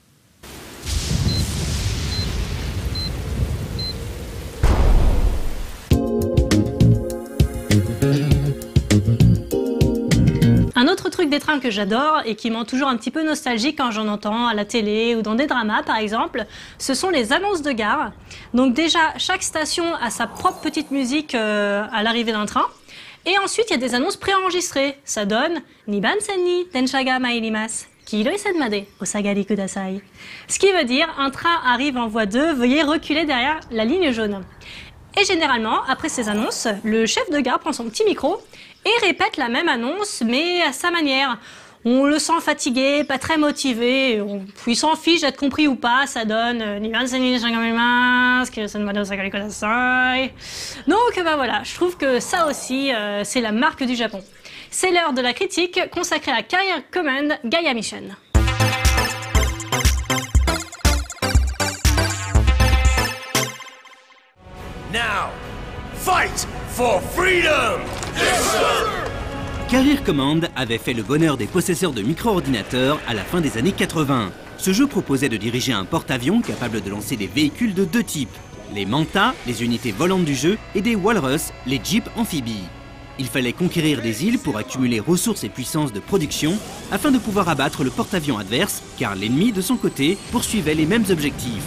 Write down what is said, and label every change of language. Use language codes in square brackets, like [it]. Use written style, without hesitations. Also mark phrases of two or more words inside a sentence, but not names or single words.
[fr] Un autre truc des trains que j'adore et qui m'en toujours un petit peu nostalgique quand j'en entends à la télé ou dans des dramas par exemple, ce sont les annonces de gare. Donc déjà, chaque station a sa propre petite musique à l'arrivée d'un train. Et ensuite, il y a des annonces préenregistrées. Ça donne « [ja] 2番線に電車が参ります. 黄色い線までお下がりください ». [fr] Ce qui veut dire « Un train arrive en voie 2, veuillez reculer derrière la ligne jaune ». Et généralement, après ces annonces, le chef de gare prend son petit micro et répète la même annonce, mais à sa manière. On le sent fatigué, pas très motivé, il s'en fiche d'être compris ou pas, ça donne donc bah voilà, je trouve que ça aussi, c'est la marque du Japon. C'est l'heure de la critique consacrée à Career Command Gaia Mission. [en] Now, Fight for freedom! Yes, sir! [fr] Career Command avait fait le bonheur des possesseurs de micro-ordinateurs à la fin des années 80. Ce jeu proposait de diriger un porte-avions capable de lancer des véhicules de deux types. Les Manta, les unités volantes du jeu, et des Walrus, les jeeps amphibies. Il fallait conquérir des îles pour accumuler ressources et puissance de production afin de pouvoir abattre le porte-avions adverse, car l'ennemi, de son côté, poursuivait les mêmes objectifs.